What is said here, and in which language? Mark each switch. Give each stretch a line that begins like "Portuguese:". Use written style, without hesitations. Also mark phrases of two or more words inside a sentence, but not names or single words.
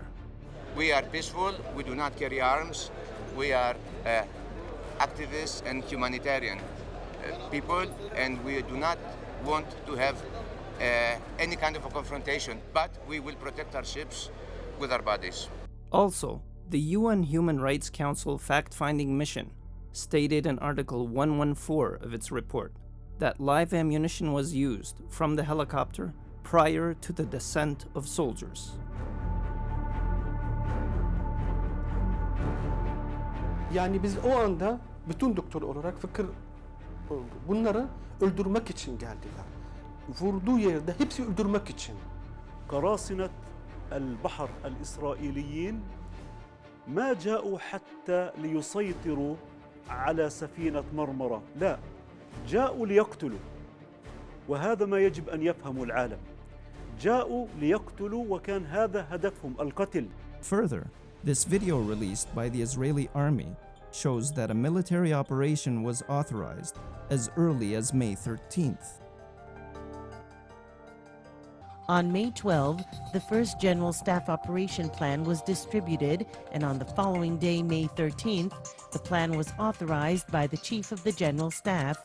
English: We are peaceful, we do not carry arms, we are activists and humanitarian people, and we do not want to have any kind of a confrontation, but we will protect our ships with our bodies. Also, the UN Human Rights Council fact-finding mission stated in Article 114 of its report that live ammunition was used from the helicopter prior to the descent of soldiers.
Turkish: Yani biz o anda bütün doktor olarak fikir oldu. Bunları öldürmek için geldiler. Vurduğu yerde hepsi öldürmek için.
Arabic: قراصنة البحر الإسرائيليين ما جاءوا حتى ليسيطروا على سفينة مرمرة، لا، جاءوا ليقتلوا، وهذا ما يجب أن يفهمه العالم. جاءوا ليقتلوا وكان هذا هدفهم القتل.
English: Further, this video released by the Israeli army shows that a military operation was authorized as early as May 13th. On May 12, the first General Staff Operation Plan was distributed, and on the following day, May 13th, the plan was authorized by the Chief of the General Staff.